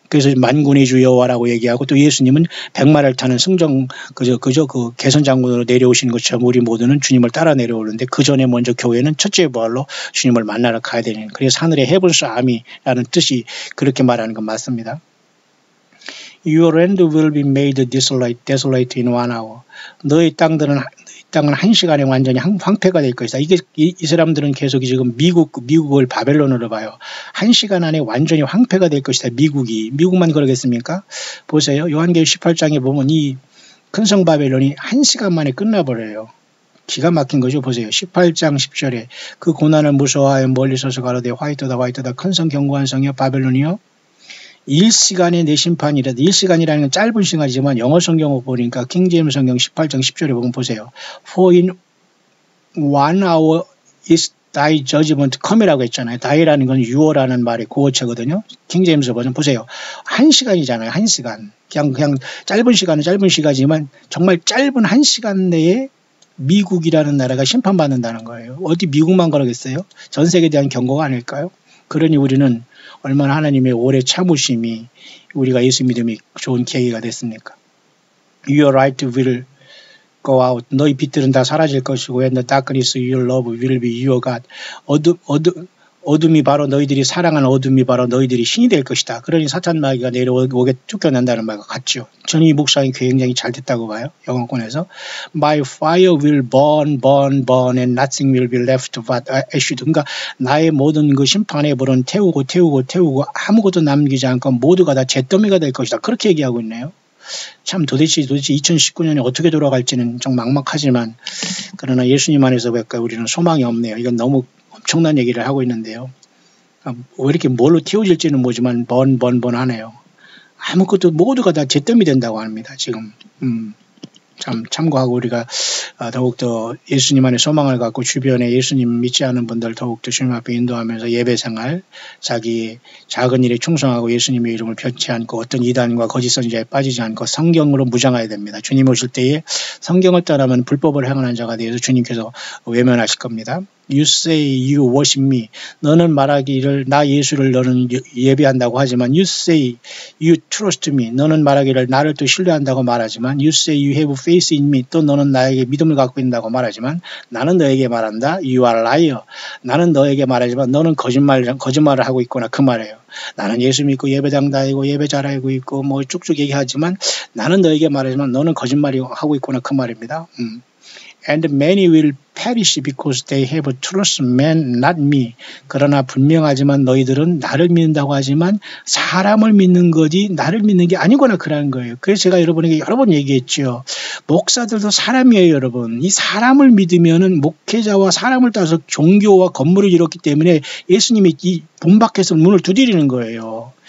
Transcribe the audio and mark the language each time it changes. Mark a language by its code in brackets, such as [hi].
[ko] 그래서 만군의 주 여호와라고 얘기하고 또 예수님은 백마를 타는 승정 그 개선 장군으로 내려오신 것처럼 우리 모두는 주님을 따라 내려오는데 그 전에 먼저 교회는 첫째 부활로 주님을 만나러 가야 되는 그래서 하늘의 헤븐스 아미라는 뜻이 그렇게 말하는 건 맞습니다. [en] Your land will be made desolate in 1 hour. [ko] 너의 땅은 한 시간에 완전히 황폐가 될 것이다. 이게 이 사람들은 계속 지금 미국을 바벨론으로 봐요. 한 시간 안에 완전히 황폐가 될 것이다. 미국만 그러겠습니까? 보세요. 요한계시록 18장에 보면 이 큰 성 바벨론이 한 시간 만에 끝나버려요. 기가 막힌 거죠. 보세요. 18장 10절에 그 고난을 무서워하여 멀리 서서 가로되 화이트다 큰 성 견고한 성이여 바벨론이여 1시간에 내 심판이라. 1시간이라는 건 짧은 시간이지만 영어 성경을 보니까 킹제임스 성경 18장 10절에 보면 보세요. [en] For in 1 hour is thy judgment come이라고 [ko] 했잖아요. thy라는 건 you라는 말의 구어체거든요. 킹제임스 버전 보세요. 1시간이잖아요. 1시간. 그냥 짧은 시간은 짧은 시간이지만 정말 짧은 1시간 내에 미국이라는 나라가 심판받는다는 거예요. 어디 미국만 그러겠어요? 전 세계에 대한 경고가 아닐까요? 그러니 우리는 얼마나 하나님의 오래 참으심이 우리가 예수 믿음이 좋은 계기가 됐습니까? [en] Your light will go out. [ko] 너희 빛들은 다 사라질 것이고 [en] and the darkness your love will be your God. [ko] 어둠이 바로 너희들이 사랑하는 어둠이 바로 너희들이 신이 될 것이다. 그러니 사탄 마귀가 내려오게 쫓겨난다는 말과 같죠. 저는 이 묵상이 굉장히 잘 됐다고 봐요. 영어권에서 [en] My fire will burn and nothing will be left but ashes. [ko] 그러니까 나의 모든 그 심판의 불은 태우고 아무것도 남기지 않고 모두가 다 잿더미가 될 것이다. 그렇게 얘기하고 있네요. 참 도대체 2019년에 어떻게 돌아갈지는 좀 막막하지만 그러나 예수님 안에서 우리는 소망이 없네요. 이건 너무 엄청난 얘기를 하고 있는데요. 왜 이렇게 뭘로 태워질지는 모르지만 번하네요. 아무것도 모두가 다 잿더미 된다고 합니다. 지금 참 참고하고 우리가 더욱더 예수님 안에 소망을 갖고 주변에 예수님 믿지 않은 분들 더욱더 주님 앞에 인도하면서 예배생활 자기 작은 일에 충성하고 예수님의 이름을 변치 않고 어떤 이단과 거짓 선지자에 빠지지 않고 성경으로 무장해야 됩니다. 주님 오실 때에 성경을 따르면 불법을 행하는 자가 되어서 주님께서 외면하실 겁니다. [en] You say you worship me. [ko] 너는 말하기를 나 예수를 너는 예배한다고 하지만 [en] You say you trust me. [ko] 너는 말하기를 나를 또 신뢰한다고 말하지만 [en] You say you have faith in me. [ko] 또 너는 나에게 믿음을 갖고 있다고 말하지만 나는 너에게 말한다. [en] You are liar. [ko] 나는 너에게 말하지만 너는 거짓말을 하고 있구나 그 말이에요. 나는 예수 믿고 예배당 다니고 예배 잘하고 있고 뭐 쭉쭉 얘기하지만 나는 너에게 말하지만 너는 거짓말을 하고 있구나 그 말입니다. [en] And many will perish because they have trust man, not me. [ko] 그러나 분명하지만 너희들은 나를 믿는다고 하지만 사람을 믿는 거지 나를 믿는 게 아니구나 그러는 거예요. 그래서 제가 여러분에게 여러 번 얘기했죠. 목사들도 사람이에요, 여러분. 이 사람을 믿으면은 목회자와 사람을 따라서 종교와 건물을 이뤘기 때문에 예수님이 이 문 밖에서 문을 두드리는 거예요.